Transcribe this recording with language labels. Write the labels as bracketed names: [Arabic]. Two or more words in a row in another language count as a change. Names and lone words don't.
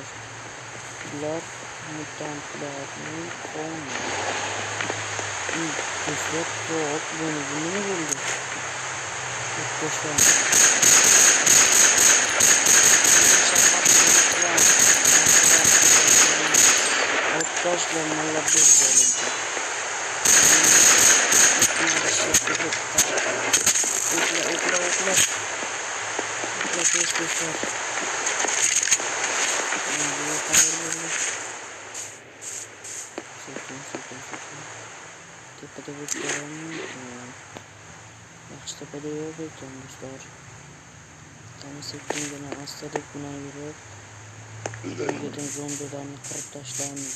[Uzbek] Bular mutantlarning qoni. Do'stlar, hop, bu nima bo'ldi? Do'stlar. [Turkish] Arkadaşlar mallar böyle. Okla. Arkadaşlar. Tepada bekliyorum. [Uzbek] Yaxshi tepada yo'q ekan do'stlar. Qani sekingina astadik bilan yurib, bungadan zombilarni qirib tashlaymiz.